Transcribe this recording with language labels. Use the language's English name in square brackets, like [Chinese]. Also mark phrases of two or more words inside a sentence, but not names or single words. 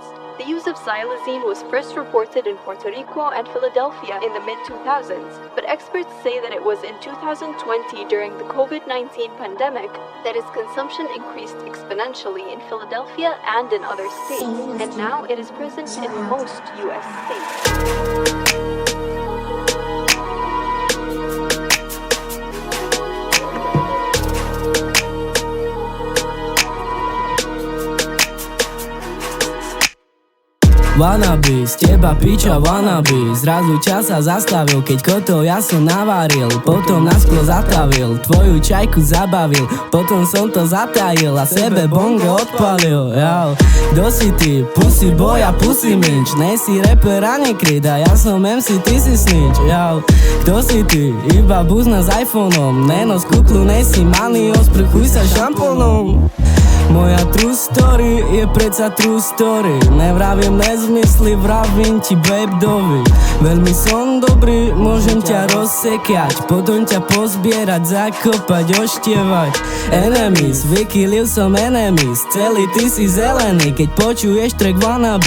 [English] The use of xylazine was first reported in Puerto Rico and Philadelphia in the mid-2000s, but experts say that it was in 2020 during the COVID-19 pandemic that its consumption increased exponentially in Philadelphia and in other states, and now it is present in most US states. [Slovak] Wannabe, z teba piča wannabe. Zrazu čas sa zastavil, keď kotol ja som navaril. Potom na sklo zatavil, tvoju čajku zabavil. Potom som to zatajil a sebe bongo odpalil. Jau, kto si ty? [English] Pussy boy [Slovak] a pussy minč. Nejsi rapper ani kryt a ja som MC, ty si snitch. Jau, kto si ty? Iba buzna s iPhoneom. Nenos kuklu, nejsi malý, osprchuj sa šampónom. Moja [English] true story [Slovak] je predsa [English] true story. [Slovak] Nevravím nezmysly, vravím ti babe dovi. Veľmi som dobrý, môžem ťa rozsekať, potom ťa pozbierať, zakopať, oštievať. Enemies, vykýlil som enemies. Celý ty si zelený, keď počuješ track wannabe.